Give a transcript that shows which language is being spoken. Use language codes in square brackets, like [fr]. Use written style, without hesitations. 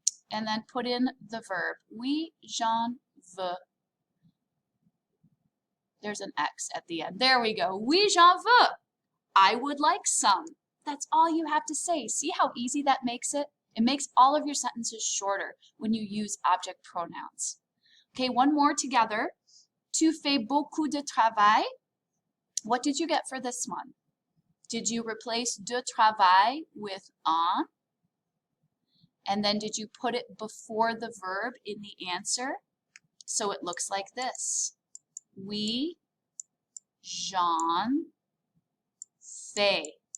[en] And then put in the verb. [fr] Oui, j'en veux. [en] There's an X at the end. There we go. [fr] Oui, j'en veux. [en] I would like some. That's all you have to say. See how easy that makes it? It makes all of your sentences shorter when you use object pronouns. Okay, one more together. [fr] Tu fais beaucoup de travail. [en] What did you get for this one? Did you replace de travail with en? And then did you put it before the verb in the answer? So it looks like this. [fr] Oui, j'en fais.